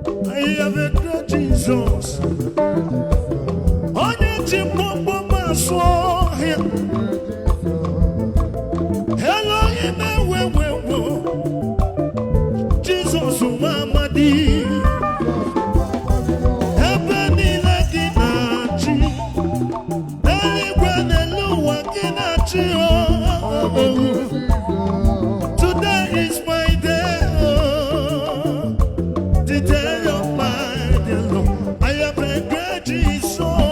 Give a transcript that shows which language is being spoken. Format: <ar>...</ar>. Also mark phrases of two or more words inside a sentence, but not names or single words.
<en>I have a great Jesus.</en> <ig>Onye ji mkpụmkpụ m asụ ọhịa. Elohim, ewe, we, we. Jesus, nwa amadi. Ebe niile gị na-achị. Eluigwe n'elu ụwa gị na-achị, oh.</ig> <en>Today is my day, oh. The day of my day, Lord. I am a great Jesus. Oh.</en>